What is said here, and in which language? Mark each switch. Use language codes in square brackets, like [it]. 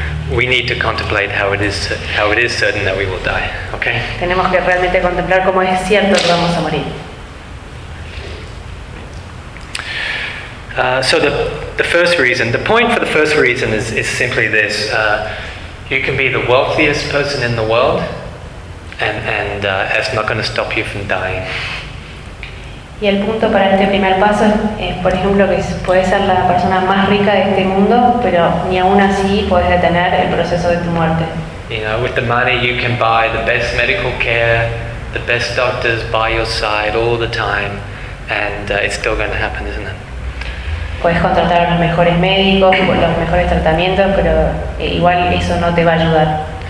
[en] We need to contemplate how it is certain that we will die. Okay. [es] Tenemos que realmente contemplar cómo es cierto que vamos a morir. [en] So the first reason, the point for the first reason is simply this: you can be the wealthiest person in the world, and it's not going to stop you from dying. [es] Y el punto para este primer paso es, por ejemplo, que puedes ser la persona más rica de este mundo, pero ni aún así puedes detener el proceso de tu muerte. [en] You know, with the money, you can buy the best medical care, the best doctors by your side all the time, and it's still going to happen, isn't it? [es] Puedes contratar a los mejores médicos, los mejores tratamientos, pero igual eso no te va a ayudar.